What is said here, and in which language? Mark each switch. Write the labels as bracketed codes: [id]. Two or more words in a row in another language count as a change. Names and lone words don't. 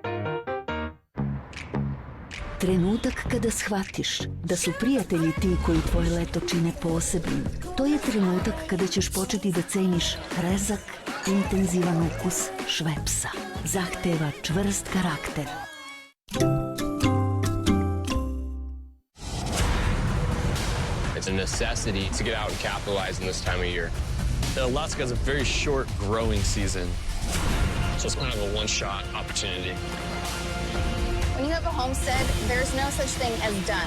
[sr] Trenutak kada shvatiš da su prijatelji ti koji tvoje leto čine posebnim. To je trenutak kada ćeš početi da ceniš rezak, intenzivan ukus Švepsa. Zahteva čvrst karakter. [en] It's a necessity to get out and capitalize in this time of year. Alaska has a very short growing season, so it's kind of a one-shot opportunity. When you have a homestead, there's no such thing as done.